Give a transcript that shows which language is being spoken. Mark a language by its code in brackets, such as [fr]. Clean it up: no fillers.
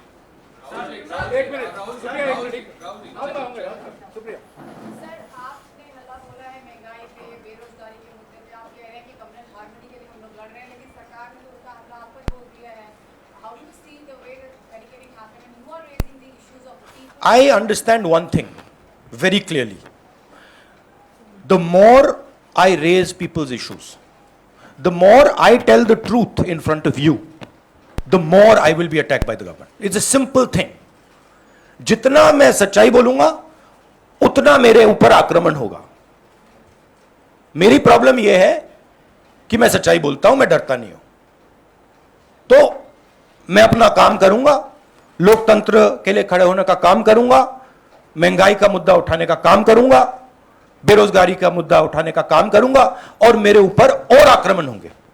[hi] एक मिनट, सुप्रिया, एक minute, Supriya. Sir, आपने हल्ला बोला है महंगाई पे, बेरोजगारी के मुद्दे पे। आप कह रहे हैं कि कम्युनल हार्मनी के लिए हम लोग लड़ रहे हैं, लेकिन सरकार ने तो उसका हमला आप पर बोल दिया है। [en] How do you see the way that barricading happened and you are raising the issues of people? I understand one thing very clearly. The more I raise people's issues, the more I tell the truth in front of you, the more I will be attacked by the government. It's a simple thing. [hi] जितना मैं सच्चाई बोलूंगा उतना मेरे ऊपर आक्रमण होगा। मेरी प्रॉब्लम यह है कि मैं सच्चाई बोलता हूं, मैं डरता नहीं हूं। तो मैं अपना काम करूंगा, लोकतंत्र के लिए खड़े होने का काम करूंगा, महंगाई का मुद्दा उठाने का काम करूंगा, बेरोजगारी का मुद्दा उठाने का काम करूंगा, और मेरे ऊपर और आक्रमण होंगे।